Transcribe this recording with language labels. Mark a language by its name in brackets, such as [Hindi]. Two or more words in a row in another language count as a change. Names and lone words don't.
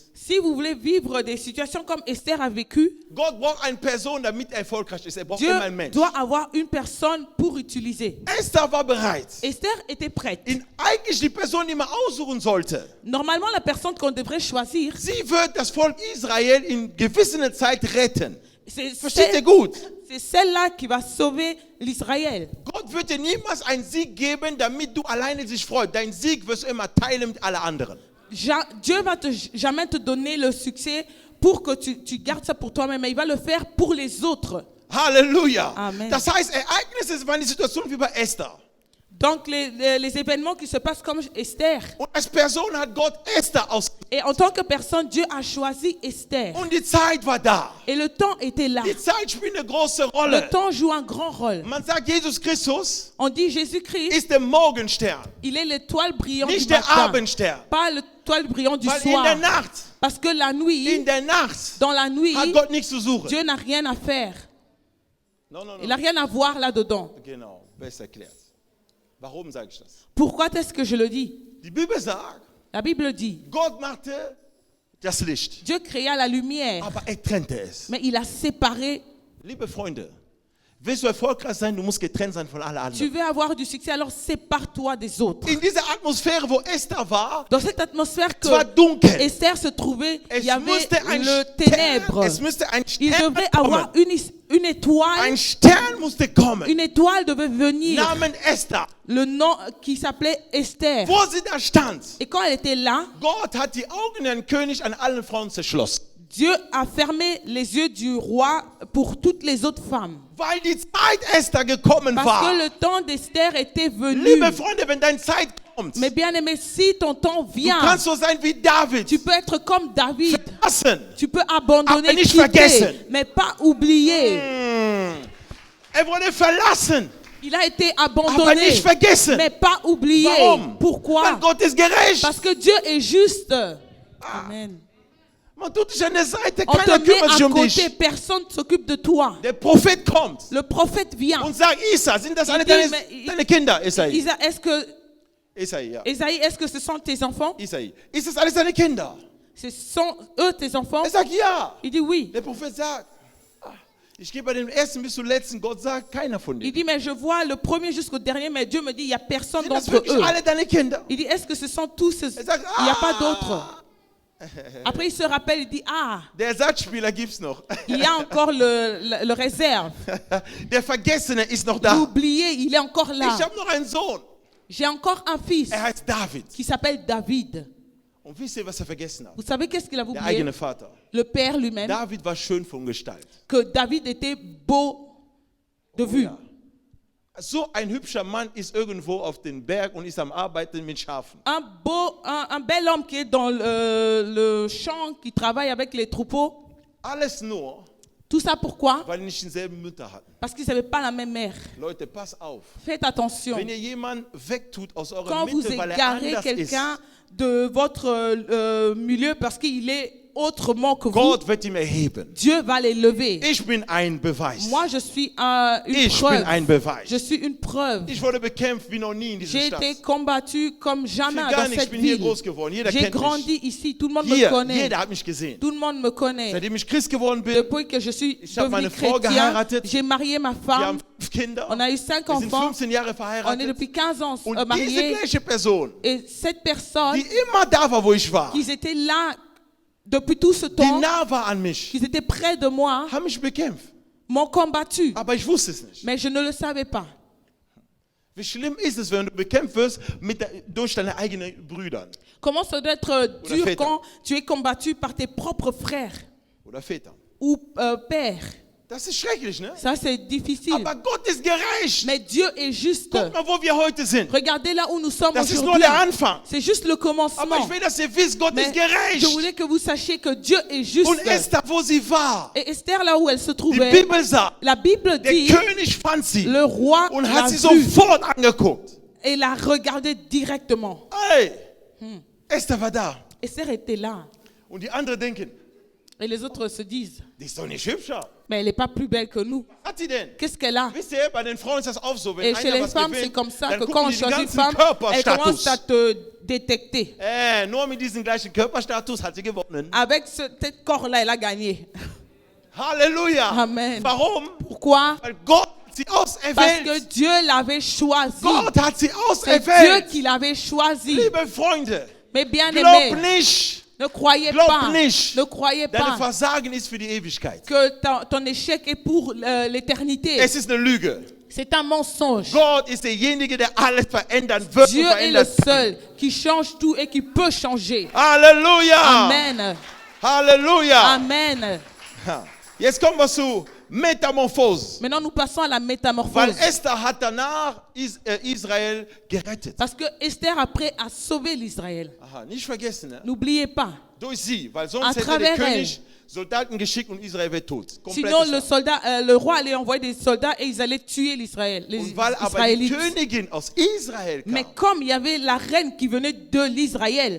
[French] si vous voulez vivre des situations comme Esther a vécu, [German] Gott braucht eine Person, damit er erfolgreich ist. Er braucht [French] Dieu [German] immer einen Mensch. [French] doit avoir une personne pour utiliser. [German] Esther war bereit. [French] Esther était prête. [German] Eigentlich die Person, die man aussuchen sollte. [French] Normalement, la personne qu'on devrait choisir, [German] Sie wird das Volk Israel in gewisser Zeit retten. [French] c'est [German] Versteht ihr gut? [French] celle-là qui va sauver l'Israël. [German] Gott wird dir niemals einen Sieg geben, damit du alleine dich freust. Dein Sieg wirst du immer teilen mit allen anderen. [French] Dieu va jamais te donner le succès pour que tu gardes ça pour toi-même, mais il va le faire pour les autres. Halleluja. Amen. [German] Das heißt, Ereignisse waren die Situation wie bei Esther. [French] Donc les événements qui se passent comme Esther. [German] Und als Person hat Gott Esther aus. [French] Et en tant que personne, Dieu a choisi Esther. [German] Und die Zeit war da. [French] Et le temps était là. [German] Die Zeit spielt eine große [French] Le [German] Rolle. [French] temps joue un grand rôle. [German] Man sagt, Jesus Christus [French] On dit Jésus-Christ, [German] ist der Morgenstern, [French] il est l'étoile brillante du [German] nicht der [French] matin, [German] Abendstern. [French] pas l'étoile brillante du [German] Weil in [French] soir. [German] der Nacht, [French] Parce que la nuit, [German] in der Nacht [French] dans la nuit, [German] hat Gott nichts zu suchen. [French] Dieu n'a rien à faire. No, no, Il no. n'a rien à voir là-dedans. [German] Genau, besser erklärt. Warum sage ich das? [French] Pourquoi est-ce que je le dis? [German] Die Bibel sagt, [French] La Bible dit, [German] Gott machte das Licht, [French] Dieu créa la lumière, [German] aber er trennte es. [French] mais il a séparé. [German] Liebe Freunde, willst du erfolgreich sein, du musst getrennt sein von allen [French] Tu [German] anderen. [French] veux avoir du succès, alors sépare-toi des autres. [German] In dieser Atmosphäre, wo Esther war, [French] Dans cette atmosphère [German] es war [French] que [German] dunkel. [French] Esther se trouvait, il [German] Es [French] y avait [German] musste ein [French] le [German] Stern, [French] ténèbre. [German] es musste ein [French] Il [German] Stern [French] devait [German] kommen. [French] avoir une étoile. [German] Ein Stern musste kommen. [French] Une étoile devait venir. [German] Namen Esther. [French] Le nom qui s'appelait Esther. [German] Wo sie da stand, [French] Et quand elle était là, [German] Gott hat die Augen des Königs an allen Frauen zerschlossen. [French] Dieu a fermé les yeux du roi pour toutes les autres femmes. [German] Weil die Zeit Esther gekommen [French] Parce [German] war. [French] que le temps d'Esther était venu. [German] Liebe Freunde, wenn deine Zeit kommt, [French] Mais bien aimé, si ton temps [German] du [French] vient, [German] kannst so sein wie David. [French] tu peux être comme David. [German] Verlassen. [French] Tu peux abandonner, [German] Aber nicht [French] quitter, [German] vergessen. [French] mais pas oublier. [German] Er wurde verlassen, [French] Il a été [German] aber [French] abandonné, [German] nicht vergessen. [French] mais pas oublié. [German] Warum? Weil [French] Pourquoi? [German] Gott ist gerecht. [French] Parce que Dieu est juste. Amen. [German] Man tut dich an der Seite, [French] On te [German] keiner [French] met [German] kümmert sich [French] à [German] um [French] côté, [German] dich. [French] personne ne s'occupe de toi. [German] Der Prophet kommt [French] Le prophète vient. [German] und sagt, Isa, sind das alle [French] dit, [German] deine, [French] mais- [German] deine Kinder? Isai. [French] Est-ce que, [German] Isai, ja. [French] Esaïe, est-ce que ce sont tes enfants? [German] Isai. Ist das alles deine Kinder? [French] Ce sont eux tes enfants? [German] Er sagt, ja. [French] Il dit oui. [German] Der Prophet sagt, ich gehe bei dem ersten bis zum letzten. Gott sagt, keiner von [French] Il [German] denen. [French] dit, mais je vois le premier jusqu'au dernier, mais Dieu me dit, il n'y a personne [German] Sind das [French] d'entre [German] wirklich [French] eux. [German] alle deine Kinder? [French] Il dit, est-ce que ce sont tous ces... [German] Er sagt, [French] Il n'y a pas d'autres. Après, il se rappelle, il dit, ah, [German] Der Ersatzspieler gibt's noch. [French] il y a encore le réserve. [German] Der Vergessene ist noch da. [French] L'oublié, il est encore là. [German] Ich habe noch einen Sohn. [French] J'ai encore un fils [German] Er heißt David. [French] qui s'appelle David. [German] Und wisst ihr, was er vergessen hat? [French] Vous savez qu'est-ce qu'il avait [German] Der [French] oublié? [German] eigene Vater. [French] Le père lui-même, [German] David war schön von Gestalt. [French] que David était beau de vue. [German] Ja. So ein hübscher Mann ist irgendwo auf dem Berg und ist am Arbeiten mit Schafen. [French] Un bel homme qui est dans le champ, qui travaille avec les troupeaux. [German] Alles nur, [French] Tout ça pourquoi? [German] weil die nicht denselben Mütter hatten. [French] Parce qu'ils n'avaient pas la même mère. [German] Leute, pass auf. [French] Faites attention. [German] Wenn ihr jemanden wegtut aus eurer [French] Quand vous [German] Mitte, weil er [French] égarez [German] anders ist, [French] quelqu'un de votre milieu parce qu'il est autrement que vous, [German] Gott wird ihn erheben. [French] Dieu va les lever. [German] Ich bin ein Beweis. [French] Moi, je suis une [German] Ich bin [French] preuve. [German] ein Beweis. [French] Je suis une preuve. [German] Ich wurde bekämpft wie noch nie in dieser [French] J'ai [German] Stadt. [French] été combattu comme [German] Ich [French] jamais [German] will gar [French] dans [German] nicht, ich [French] cette [German] bin hier [French] ville. [German] groß geworden. Jeder [French] J'ai [German] kennt [French] grandi [German] mich. [French] ici, tout le monde me [German] Hier, [French] connaît. [German] jeder hat mich gesehen. [French] Tout le monde me connaît. [German] Seitdem ich Christ geworden bin, [French] Depuis que je suis [German] Ich habe meine [French] devenu [German] Frau [French] chrétien, [German] geheiratet. [French] j'ai marié ma [German] wir [French] femme. [German] haben 5 Kinder. [French] On a eu 5 [German] Wir sind [French] enfants. [German] 15 Jahre [French] On est [German] verheiratet. [French] depuis 15 ans [German] Und diese [French] mariés. [German] gleiche Person, [French] Et cette personne, [German] die immer da war, wo ich war, [French] qui étaient là depuis tout ce [German] die [French] temps, [German] nah war an mich, [French] qui étaient près de moi, [German] haben mich bekämpft. [French] m'ont combattu. [German] Aber ich wusste es nicht. [French] Mais je ne le savais pas. [German] Wie schlimm ist es, wenn du bekämpft wirst durch deine eigenen Brüder [French] Comment ça doit être dur [German] Väter. [French] quand tu es combattu par tes propres frères [German] oder Väter. [French] ou pères. [German] Das ist schrecklich, ne? [French] Ça, c'est difficile. [German] Aber Gott ist gerecht. [French] Mais Dieu est juste. [German] Guck mal, wo wir heute sind. [French] Regardez là où nous sommes [German] Das ist nur [French] aujourd'hui. [German] der Anfang. [French] C'est juste le [German] Aber [French] commencement. [German] ich will, dass ihr wisst, Gott [French] Mais [German] ist gerecht. [French] je voulais que vous sachiez que Dieu est juste. [German] Und Esther, wo sie war, [French] Et Esther, là où elle se [German] die [French] trouvait, [German] Bibel sagt, [French] la Bible [German] der [French] dit, [German] König fand sie [French] le roi [German] und [French] l'a [German] hat sie [French] vue [German] sofort angeguckt. [French] et l'a regardé directement. [German] Hey, Esther war da. [French] Esther était là. [German] Und die anderen denken, [French] Et les autres se disent, [German] die ist doch nicht hübscher. [French] mais elle n'est pas plus belle que nous. [German] Was hat sie denn? [French] Qu'est-ce qu'elle a? [German] Wisst ihr, bei den Frauen ist das auch so, wenn [French] Et chez [German] einer [French] les [German] was [French] femmes, c'est [German] gewinnt, [French] comme ça [German] dann [French] que [German] gucken [French] quand on [German] die den [French] choisit une [German] ganzen [French] femme, elle commence à [German] Körperstatus. [French] te détecter. [German] Nur mit diesem gleichen Körperstatus hat sie gewonnen. [French] Avec ce tel corps-là, elle a gagné. Halleluja. Amen. [German] Warum? [French] Pourquoi? [German] Weil Gott hat sie [French] Parce que [German] auserwählt. [French] Dieu l'avait choisi. [German] Gott hat sie [French] C'est Dieu [German] auserwählt. [French] qui l'avait choisi. [German] Liebe Freunde, [French] Mais bien [German] glaub [French] aimé, [German] nicht, [French] ne croyez [German] glaub [French] pas, [German] nicht, [French] ne croyez [German] dein [French] pas [German] Versagen ist für die Ewigkeit. [French] que ton échec est pour l'éternité. [German] Es ist eine Lüge. [French] C'est un mensonge. [German] Gott ist derjenige, der alles verändern wird [French] Dieu [German] und [French] est le [German] verändert. [French] seul qui change tout et qui peut changer. Halleluja. Amen. Halleluja. Amen. Ha. [German] Jetzt kommen wir zu Metamorphose. [French] Maintenant, nous passons à la [German] Weil [French] métamorphose. [German] Esther hat danach Israel gerettet. [French] Parce que Esther, après, a sauvé l'Israël. [German] Aha, nicht vergessen, ne? [French] N'oubliez pas. [German] Durch sie, weil [French] À [German] sonst hätte der [French] travers [German] König Soldaten geschickt und Israel wäre tot. [French] Sinon, [German] Komplettes [French] le roi allait envoyer des soldats et ils allaient tuer l'Israël, les [German] Und weil aber die [French] Israélites. [German] Königin aus Israel [French] Mais [German] kam, [French] comme il y avait la reine qui venait de l'Israël,